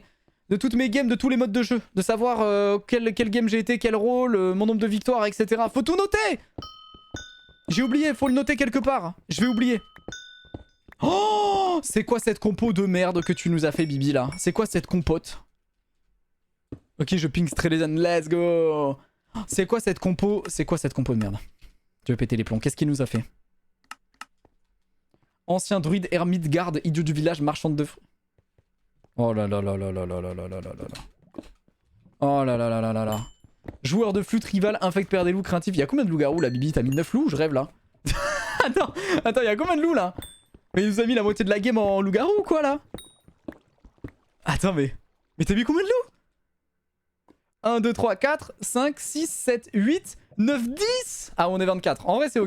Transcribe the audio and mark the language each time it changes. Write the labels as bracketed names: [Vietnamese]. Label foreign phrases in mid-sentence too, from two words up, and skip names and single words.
[French] De toutes mes games, de tous les modes de jeu. De savoir quel game j'ai été, quel rôle, mon nombre de victoires, etc. Faut tout noter. J'ai oublié, faut le noter quelque part. Je vais oublier. Oh, c'est quoi cette compo de merde que tu nous as fait, Bibi, là? C'est quoi cette compote? Ok, je ping Strelian, [English] let's go. [French] C'est quoi cette compo? C'est quoi cette compo de merde? Tu veux péter les plombs. Qu'est-ce qu'il nous a fait? Ancien druide, ermite, garde, idiot du village, marchande de fruits. Oh là là là là là là là là là là là. Oh là là là là là là. Joueur de flûte, rival, infect, père des loups, craintif. Y'a combien de loups-garous là, Bibi? T'as mis 9 loups? Je rêve là. Attends, y'a combien de loups là? Mais il nous a mis la moitié de la game en loup-garou ou quoi là? Attends, mais t'as mis combien de loups? 1, 2, 3, 4, 5, 6, 7, 8, 9, 10. Ah, on est 24. En vrai, c'est ok.